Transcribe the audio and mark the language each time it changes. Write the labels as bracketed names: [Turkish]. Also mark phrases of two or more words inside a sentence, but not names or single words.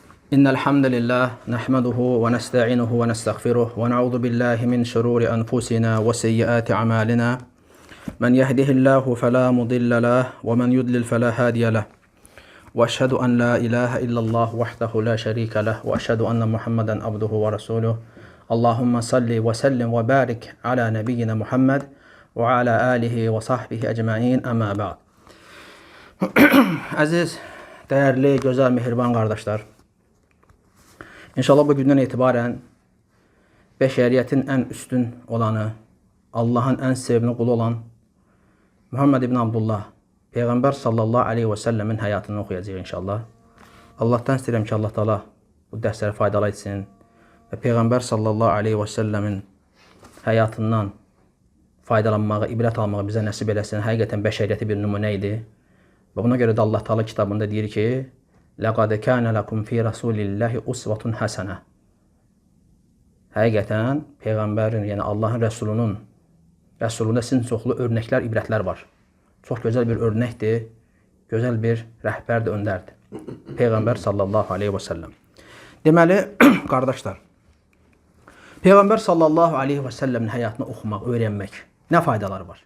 [Arabic] إن الحمد لله نحمده ونستعينه ونستغفره ونعوذ بالله من شرور أنفسنا وسيئات أعمالنا من يهده الله فلا مضل له ومن يضلل فلا هادي له وأشهد أن لا إله إلا الله وحده لا شريك له وأشهد أن محمدا عبده ورسوله اللهم صل وسلم وبارك على نبينا محمد وعلى آله وصحبه أجمعين أما بعد. [Turkish] Aziz, değerli, güzel, mehriban kardeşler. [Azerbaijani] İnşallah bu gündən etibarən bəşəriyyətin ən üstün olanı, Allahın ən sevimli qulu olan Muhammed ibn Abdullah, Peyğəmbər [Arabic] صلى الله عليه وسلم [Azerbaijani] həyatını oxuyacaq inşallah. Allahdan istəyirəm ki, Allah Taala bu dərsləri faydalı etsin və Peyğəmbər [Arabic] صلى الله عليه وسلم [Azerbaijani] həyatından faydalanmağı, ibrət almağı bizə nəsib eləsin. Həqiqətən bəşəriyyəti bir nümunə idi. Və buna görə də Allah Taala kitabında deyir ki, [Arabic] لَقَدْ كَانَ لَكُمْ فِي رَسُولِ اللّٰهِ أُسْوَةٌ حَسَنَةٌ. [Azerbaijani] Həqiqətən Peyğəmbərin, yəni Allahın Rəsulunda sizin çoxlu örnəklər, ibrətlər var. Çox gözəl bir örnəkdir, gözəl bir rəhbərdir, öndərdir. Peyğəmbər [Arabic] صلى الله عليه وسلم. [Azerbaijani] Deməli, qardaşlar, Peyğəmbər [Arabic] صلى الله عليه وسلم [Azerbaijani] həyatını oxumaq, öyrənmək nə faydaları var?